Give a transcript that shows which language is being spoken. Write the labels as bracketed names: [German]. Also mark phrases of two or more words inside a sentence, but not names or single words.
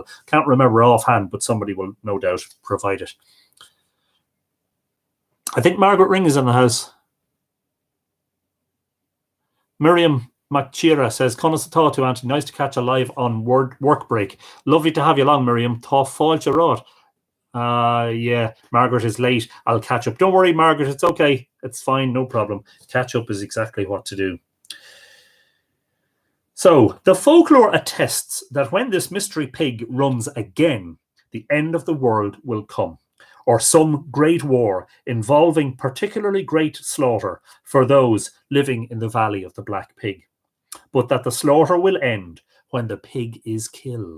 [English] Can't remember offhand, but somebody will no doubt provide it. I think Margaret Ring is in the house. Miriam McChira says, [Irish] Conas atá [English] to Auntie, nice to catch a live on work break. Lovely to have you along, Miriam. [Irish] Tá fáilte rád. [English] Yeah, Margaret is late. I'll catch up. Don't worry, Margaret, it's okay. It's fine, no problem. Catch up is exactly what to do. So, the folklore attests that when this mystery pig runs again, the end of the world will come, or some great war involving particularly great slaughter for those living in the Valley of the Black Pig, but that the slaughter will end when the pig is killed.